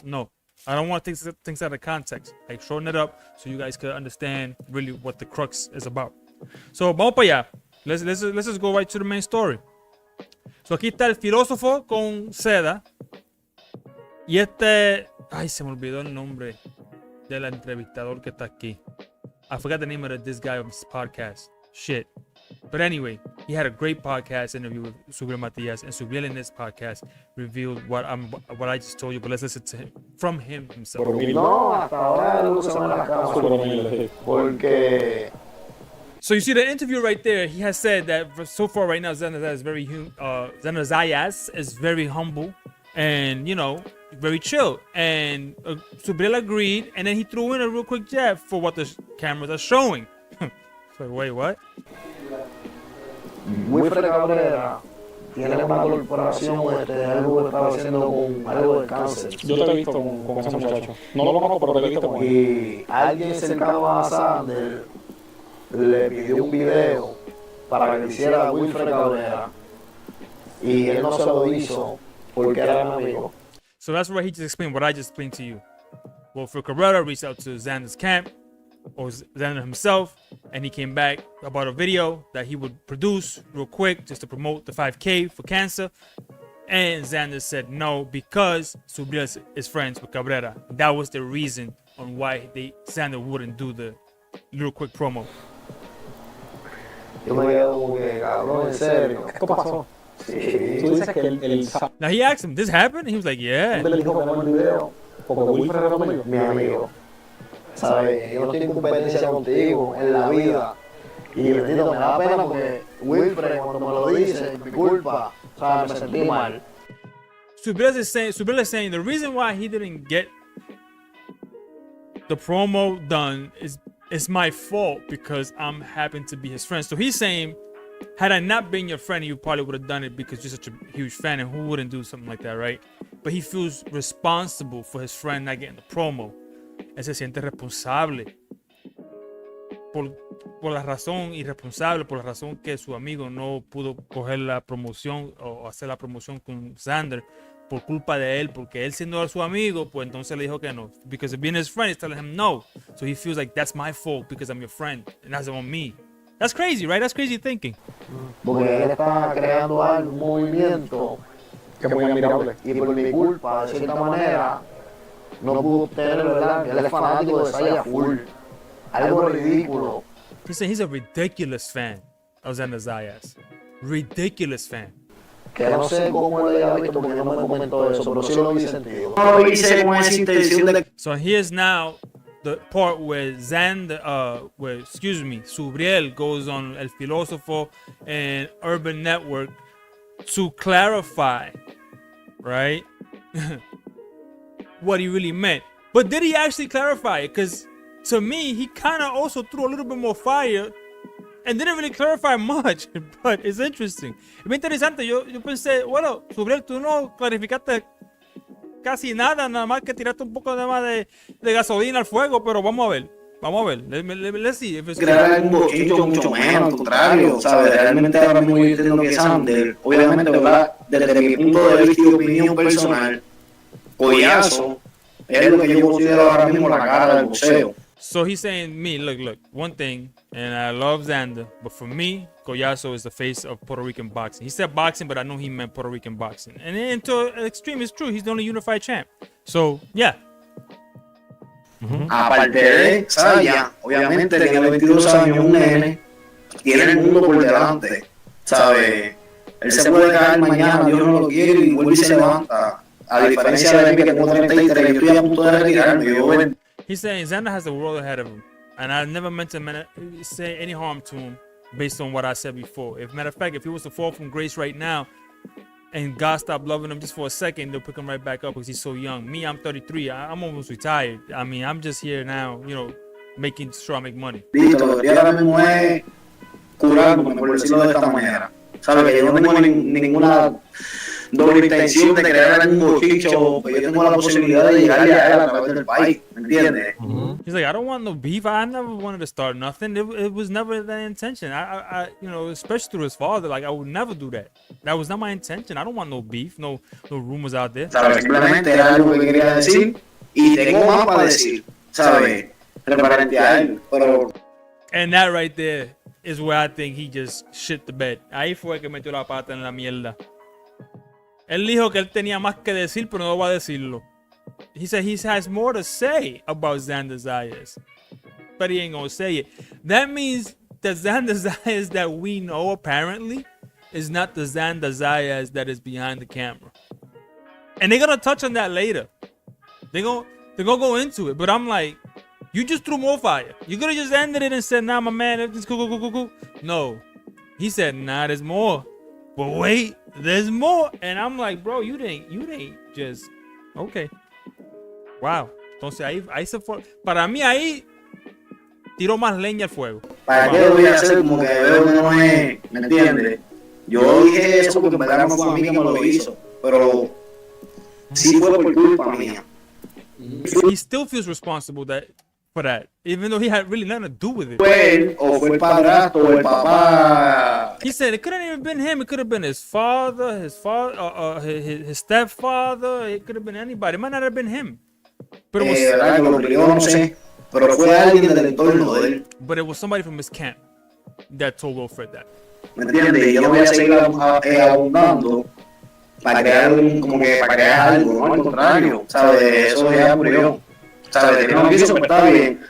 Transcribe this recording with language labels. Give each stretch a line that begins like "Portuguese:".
English: No. I don't want to take things out of context. I shorten it up so you guys can understand really what the crux is about. So,
Spanish: vamos para allá.
English: Let's just go right to the main story.
Spanish: So, aquí está el filósofo con seda. Y ay, se me olvidó el nombre del entrevistador que está aquí.
English: I forgot the name of this guy of his podcast. Shit. But anyway, he had a great podcast interview with Subriel Matías, and Subriel in this podcast revealed what I just told you, but let's listen to him from him himself.
Spanish: No, hasta ahora no se me las camas porque.
English: So you see the interview right there. He has said that so far right now, Xander Zayas is very humble and very chill. And Subriel agreed, and then he threw in a real quick jab for what the cameras are showing. So wait, what?
Spanish: Wilfred Cabrera tiene una corporación algo que estaba haciendo con algo de cáncer. Yo te he visto con ese muchacho. No lo conozco, pero te he visto con él. Y alguien cercano a Xander le pidió un video para que le hiciera a Wilfred Cabrera. Y él no se lo hizo porque era un amigo.
English: So that's where he just explained what I just explained to you. Wilfred Cabrera reached out to Xander's camp, or Xander himself, and he came back about a video that he would produce real quick just to promote the 5K for cancer. And Xander said no because Subriel is friends with Cabrera. That was the reason on why Xander wouldn't do the little quick promo.
Spanish: Yo me quedé como que, cabrón, en serio. ¿Qué pasó? Sí. Tú dices que él sabe.
English: Now he asked him, this happened? And he was like, yeah.
Spanish: ¿Dónde le dijo que no el video? Porque Wilfred era amigo. Mi amigo. ¿Sabes? Yo no tengo competencia contigo en la vida. Y bendito, me da pena porque Wilfred, cuando me lo dice, mi culpa, ¿sabes? Me sentí mal.
English: Subriel is saying the reason why he didn't get the promo done is my fault because I'm happen to be his friend. So he's saying, had I not been your friend, you probably would have done it because you're such a huge fan, and who wouldn't do something like that, right? But he feels responsible for his friend not getting the promo.
Spanish: Él se siente responsable por la razón irresponsable, por la razón que su amigo no pudo coger la promoción o hacer la promoción con Xander por culpa de él, porque él siendo su amigo, pues entonces le dijo que no.
English: Because being his friend, he's telling him no. So he feels like that's my fault because I'm your friend and that's on me. That's crazy, right? That's crazy thinking.
Spanish: Porque él está creando algo, un movimiento, Que es muy admirable. y por mi culpa, de cierta manera, no pudo obtener, ¿verdad? Él es fanático de Zayas full. Algo ridículo.
English: He said he's a ridiculous fan of Xander Zayas. Ridiculous fan.
Spanish: Que no sé cómo él haya visto porque no me comentó eso, pero sí lo vi sentido. No lo hice con esa intención de
English: So here's now the part where Subriel goes on El Filósofo and Urban Network to clarify, right, what he really meant. But did he actually clarify it? Because to me, he kind of also threw a little bit more fire and didn't really clarify much, but it's interesting.
Spanish: Es muy interesante. Yo pensé, bueno, Subriel, tú no clarificaste casi nada más que tiraste un poco de más de gasolina al fuego, pero vamos a ver.
English: Let's see if it's
Spanish: crear algún bochincho mucho menos, al contrario, ¿sabes? Realmente ahora mismo yo entiendo que Xander, obviamente, ¿verdad? Desde mi punto de vista y opinión personal, Collazo es lo que yo considero ahora mismo la cara del boxeo.
English: So he's saying, me, look, one thing, and I love Xander, but for me, Collazo is the face of Puerto Rican boxing. He said boxing, but I know he meant Puerto Rican boxing. And to an extreme, it's true. He's the only unified champ. So, yeah.
Spanish: Aparte de Zayas, obviamente tiene 22 años, un nene, tiene el mundo por delante, ¿sabes? Él se puede caer mañana, Dios no lo quiere, y vuelve y se levanta. A diferencia de mí que tengo 33, yo estoy a punto de retirarme.
English: He's saying Xander has the world ahead of him, and I never meant to say any harm to him based on what I said before. If matter of fact, if he was to fall from grace right now, and God stopped loving him just for a second, they'll pick him right back up because he's so young. Me, I'm 33. I'm almost retired. I mean, I'm just here now, making sure I make money.
Spanish: Listo, lo que yo ahora mismo es curándome, por decirlo de esta manera. ¿Sabes? Que yo no tengo ninguna doble intención de crear algún bochicho, pues yo tengo la posibilidad de llegarle a él a través del país, ¿me entiendes?
English: He's like, I don't want no beef. I never wanted to start nothing. It was never the intention. I especially through his father, like I would never do that. That was not my intention. I don't want no beef, no rumors out there.
Spanish: ¿Sabes? Simplemente era algo que quería decir y tengo más para decir, ¿sabes? Referente a él, pero...
English: And that right there is where I think he just shit the bed.
Spanish: Ahí fue que metió la pata en la mierda. Él dijo que él tenía más que decir, pero no va a decirlo.
English: He said he has more to say about Xander Zayas, but he ain't gonna say it. That means the Xander Zayas that we know apparently is not the Xander Zayas that is behind the camera. And they're gonna touch on that later. They're gonna go into it, but I'm like, you just threw more fire. You could have just ended it and said, nah, my man, it's cool. No. He said, nah, there's more. But wait, there's more. And I'm like, bro, you didn't just...
Spanish: Okay. Wow. Entonces ahí se fue. Para mí ahí tiró más leña al fuego. ¿Para qué lo voy a hacer como que veo que no es? ¿Me entiendes? Yo dije eso porque en verdad no fue a mí que me lo hizo. Pero sí fue por culpa mía.
English: He still feels responsible for that, even though he had really nothing to do with it.
Spanish: Fue él, o fue el padrastro, o el papá.
English: He said it couldn't even been him. It could have been his father, his stepfather. It could have been anybody. It might not have been him. But
Spanish: Yo no sé, pero fue alguien del entorno de él.
English: But it was somebody from his camp that told Wilfred that.
Spanish: ¿Me entiendes? Yo no voy a seguir abundando para crear algo, no al contrario, ¿sabes? Eso ya murió. ¿Sabes? Que no quiso, pero está bien.